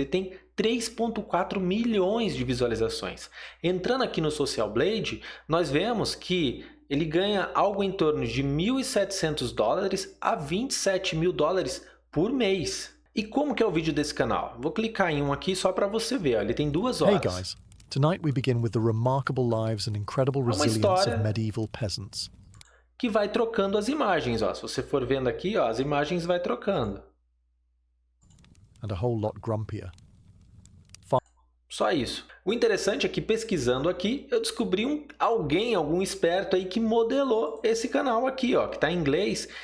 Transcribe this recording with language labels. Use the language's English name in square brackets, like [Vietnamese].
[Portuguese] Ele tem 3,4 milhões de visualizações. Entrando aqui no Social Blade, nós vemos que ele ganha algo em torno de 1.700 dólares a 27 mil dólares por mês. E como que é o vídeo desse canal? Vou clicar em um aqui só para você ver. Ó. Ele tem 2 horas. [English] Hey guys, tonight we begin with the remarkable lives and incredible resilience of medieval peasants. [Portuguese] Que vai trocando as imagens, ó. Se você for vendo aqui, ó, as imagens vai trocando. [English] And a whole lot grumpier. [Portuguese] Só isso. O interessante é que, pesquisando aqui, eu descobri algum esperto aí que modelou esse canal aqui, ó, que está em inglês.